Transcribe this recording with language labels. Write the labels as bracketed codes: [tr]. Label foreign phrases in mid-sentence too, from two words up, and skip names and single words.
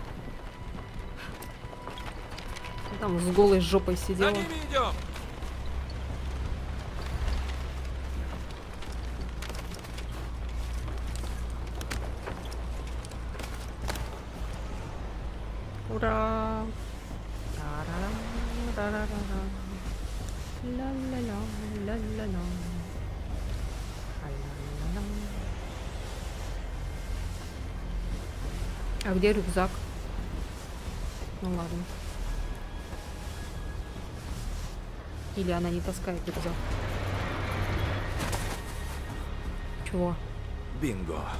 [ru] Там с голой жопой сидела. За ними идем! Ура! Тарарам, тарарарам. Ла-ла-ла, ла-ла-ла. Ай-ла-ла-ла. А где рюкзак? Ну ладно. Или она не таскает рюкзак? Чего? Бинго.